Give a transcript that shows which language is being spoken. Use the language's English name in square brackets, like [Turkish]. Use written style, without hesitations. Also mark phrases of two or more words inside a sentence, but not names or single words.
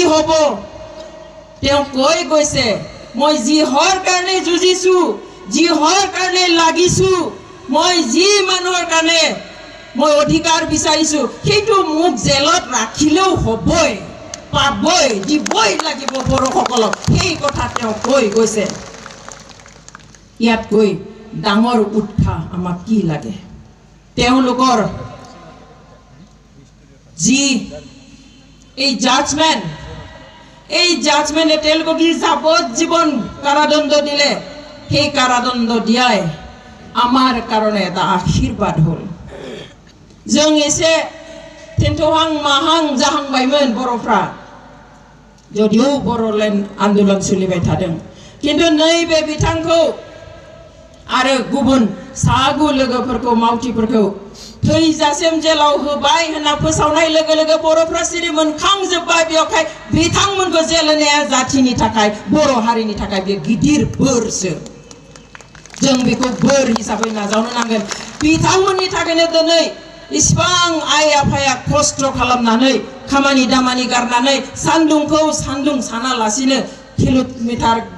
[Assamese] হ'ব তেওঁ কৈ গৈছে মই যিহৰ কাৰণে যুঁজিছো যিহৰ কাৰণে লাগিছো মই যি মানুহৰ কাৰণে মই অধিকাৰ বিচাৰিছো সেইটো মোক জেলত ৰাখিলেও হ'বই পাবই দিবই লাগিব বড়োসকলক সেই কথা তেওঁ কৈ গৈছে ইয়াত কৈ ডাঙৰ উৎসাহ আমাক কি লাগে তেওঁলোকৰ যি এই জাজমেন্টে তেওঁলোকক যাৱজ্জীৱন কাৰাদণ্ড দিলে সেই কাৰাদণ্ড দিয়াই আমাৰ কাৰণে এটা আশীৰ্বাদ হ'ল [Bodo] जों एसे थेन्थ'हां माहां जाहांबायमोन बर'फ्रा যদিও बड़ोलेण्ड आन्दोलन सोलिबाय थादों किन्तु नैबे बिथांखौ आरो गुबुन सागु लोगोफोरखौ मावथिफोरखौ थैजासिम जेलाव होबाय होनना फोसावनाय लोगो लोगो बर'फ्रा सिरि मोनखांजोब्बाय बेवहाय बिथांमोनखौ जेल होनाया जाथिनि थाखाय बर' हारिनि थाखाय बे गिदिर बोरसो जों बेखौ बोर हिसाबै नाजावनो नांगोन बिथांमोननि थाखायनो दिनै इसिबां आइ आफाया खस्थ' खालामनानै खामानि दामानि गारनानै सान्दुंखौ सान्दुं सानालासिनो किल'मिटार